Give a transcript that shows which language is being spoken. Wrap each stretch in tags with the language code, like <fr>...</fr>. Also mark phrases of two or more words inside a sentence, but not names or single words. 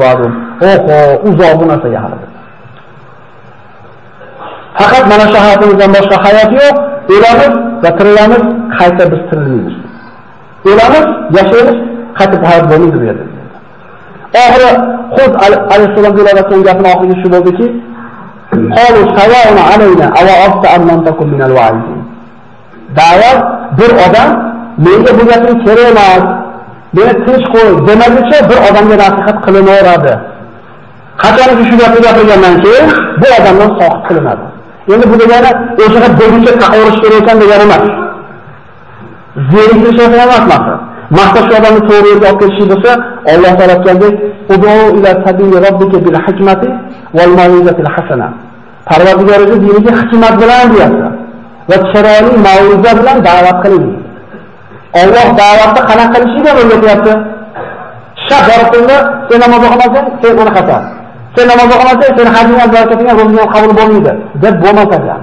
<uz>Oho, uzoq bu narsaga hali. Faqat mana shu hayotimizdan boshqa hayot yo'q. O'lamiz va tirilamiz, qayta biz tirilmaymiz. O'lamiz, yashaymiz, qayta hayot bo'lmaydi bu yerda. Oxiri Hud alayhissalom deyotgan gapning oxirgi shu bo'ldiki,</uz> <ar>qalu sawaun alayna aw afta an takum min al-wa'izin.</ar> <uz>Da'vat bir odam menga bu gapning kerak emas, meni tinch qo'y demaguncha bir odamga nasihat qilinaveradi. Qachonki shu gapni gapirgandan keyin bu odamdan soqit qilinadi. Endi bu degani o'shaga bo'yicha taqorish kerak ekan degani emas. Zeriklish emas maqsad. Maqsad shu odamni to'g'ri yo'lga olib ketish bo'lsa, Alloh taolo aytgandek,</uz> <ar>"Udu ila sabili robbika bil hikmati wal mau'izatil hasana."</ar> <uz>Parvardigoringiz diniga hikmat bilan deyapti va chiroyli mau'iza bilan da'vat qiling. Alloh da'vatni qanaqa qilishini o'rgatyapti. Shabarqullah, sen namoz o'qimasang, sen uni qatar. Sen namoz o'qimasang, sen hajingdan barakatingdan ro'zingdan qabul bo'lmaydi deb bo'lmas ekan.</uz>